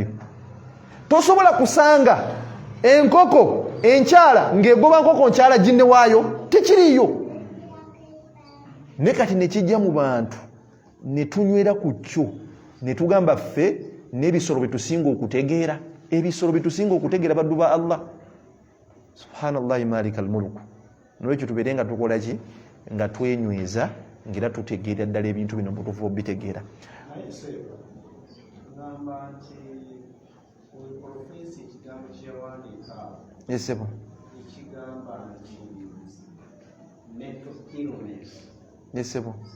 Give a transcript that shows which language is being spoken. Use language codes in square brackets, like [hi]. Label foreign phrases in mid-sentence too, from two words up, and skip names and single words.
[lg] Tosobola kusanga enkoko enkyala ng'egoba nkoko nkyala ginne waayo, tekiriyo. Ne kati ne kijja mu bantu ne tunywera ku kyo ne tugamba ffe n'ebisolo bitusinga okutegeera. Ebisolo bitusinga okutegeera baddu ba Allah. [ar] سبحان الله مالك الملك. [lg] N'olwekyo tubeere nga tukola ki? Nga twenyweza ng'era tutegeera ddala ebintu bino butuufu obitegeera. Yesebo. Yesebo.